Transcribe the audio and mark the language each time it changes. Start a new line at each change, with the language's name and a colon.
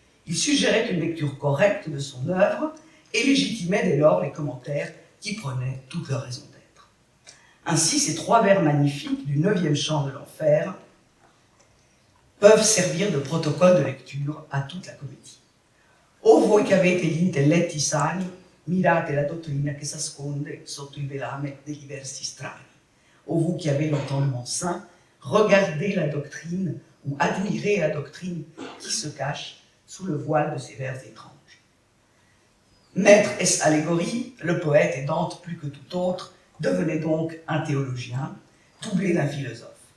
French: Il suggérait une lecture correcte de son œuvre et légitimait dès lors les commentaires qui prenaient toute leur raison d'être. Ainsi, ces 3 vers magnifiques du 9e chant de l'enfer peuvent servir de protocole de lecture à toute la comédie.
Italian: O voi che avete gli intelletti sani, mirate la dottrina che s'asconde sotto il velame degli versi strani.
French: Ô vous qui avez l'entendement sain, regardez la doctrine ou admirez la doctrine qui se cache sous le voile de ces vers étranges. Maître est allégorie, le poète et Dante plus que tout autre devenait donc un théologien, doublé d'un philosophe.